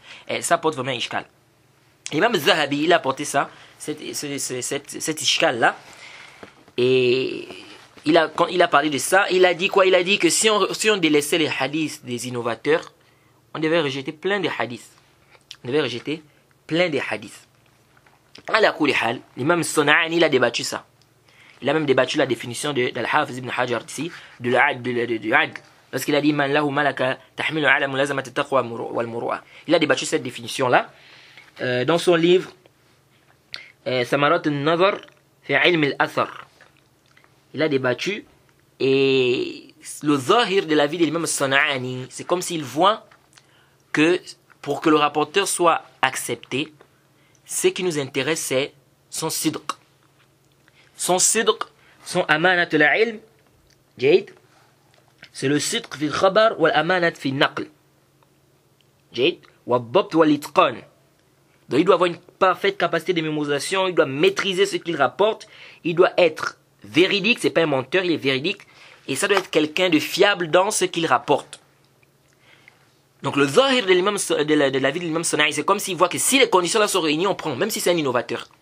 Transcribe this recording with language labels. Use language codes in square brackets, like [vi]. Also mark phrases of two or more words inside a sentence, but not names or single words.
[fr] Ça porte vraiment un ishkal. Et même Zahabi, il a apporté ça, cet ishkal-là. Et quand il a parlé de ça, il a dit quoi? Il a dit que si on délaissait les hadiths des innovateurs, on devait rejeter plein de hadiths. On devait rejeter plein de hadiths. [ar] على كل حال, [fr] l'imam Sana'ani, il a débattu ça. Il a même débattu la définition de Al-Hafiz ibn Hajar ici, de l'adl. Parce qu'il a dit [ar] من له ملكة تحمله على ملازمة التقوى والمروءة. [fr] Il a débattu cette définition là dans son livre Samarat an-nazar fi ilm al-athar. Il a débattu et le zahir de la vie de l'imam Sana'ani, c'est comme s'il voit que pour que le rapporteur soit accepté, ce qui nous intéresse, c'est son sidq. Son sidq, son [ar] أمانة العلم, [fr] جيد, c'est le [ar] الصدق في الخبر والأمانة في النقل. جيد, والضبط والإتقان. [fr] Donc il doit avoir une parfaite capacité de mémorisation, il doit maîtriser ce qu'il rapporte, il doit être véridique, c'est pas un menteur, il est véridique, et ça doit être quelqu'un de fiable dans ce qu'il rapporte. Donc le zahir de la vie de l'imam Sana'i, c'est comme s'il voit que si les conditions là sont réunies, on prend, même si c'est un innovateur.